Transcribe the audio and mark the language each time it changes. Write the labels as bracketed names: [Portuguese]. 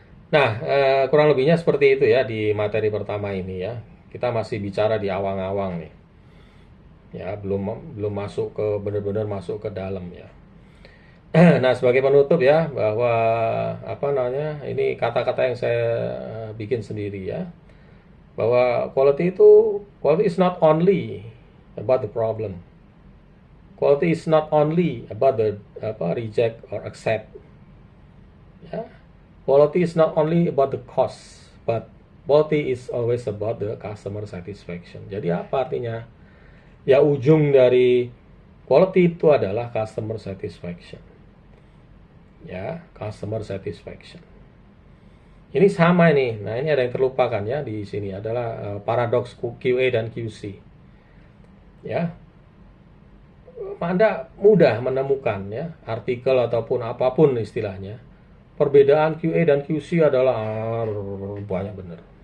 [Indonesian] Nah, kurang lebihnya seperti itu ya di materi pertama ini ya. Kita masih bicara di awang-awang nih. Ya, belum belum masuk ke benar-benar masuk ke dalam ya. Nah, sebagai penutup ya bahwa apa namanya? Ini kata-kata yang saya bikin sendiri ya. [English] Bahwa quality is not only about the problem. Quality is not only about the reject or accept. Ya. Quality is not only about the cost, but quality is always about the customer satisfaction. [Indonesian] Jadi apa artinya? Ya ujung dari quality itu adalah customer satisfaction. [English] Ya, customer satisfaction. [Indonesian] Ini sama ini. Nah, ini ada yang terlupakan ya di sini adalah paradoks QA dan QC. Ya. Anda mudah menemukan ya artikel ataupun apapun istilahnya. Perbedaan QA dan QC adalah banyak benar.